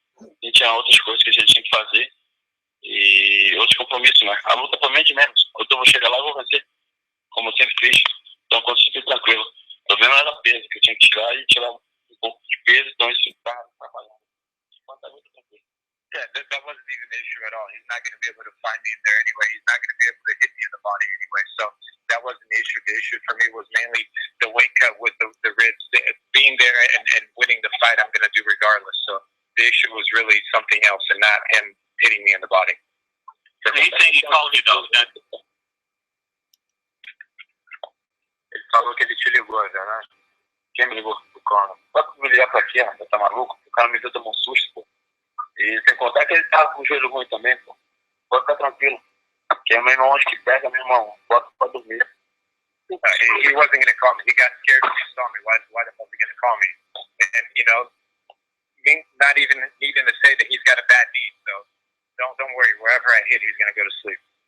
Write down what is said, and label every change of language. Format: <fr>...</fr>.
<pt>A gente tinha outras coisas que a gente tinha que fazer e outros compromissos, né? A luta pra mim é de menos. Eu vou chegar lá e vou vencer, como eu sempre fiz. Então quando você fica tranquilo. O problema era peso, que eu tinha que tirar e tirar um pouco de peso, então isso está trabalhando. Enquanto tá muito tranquilo.</pt> <en>Yeah, that wasn't even an issue at all. He's not going to be able to find me in there anyway. He's not going to be able to hit me in the body anyway. So that wasn't the issue. The issue for me was mainly the weight cut with the ribs. Being there and winning the fight, I'm going to do regardless. So the issue was really something else and not him hitting me in the body. He's saying he called you though.</en> <pt>Ele falou que ele te ligou já, né? Quem me ligou? O Conor. Pode me ligar pra quê, mano? Tá maluco? O cara me deu, tomou um susto, pô. E sem contar que ele tava com o joelho ruim também, pô. Pode ficar tranquilo. Que é mesmo onde que pega, meu irmão. Bota pra dormir.</pt> <en>He wasn't going to call me. He got scared when he saw me. Why the fuck was he going to call me? And, me not even needing to say that he's got a bad knee. So don't worry. Wherever I hit, he's going to go to sleep.</en>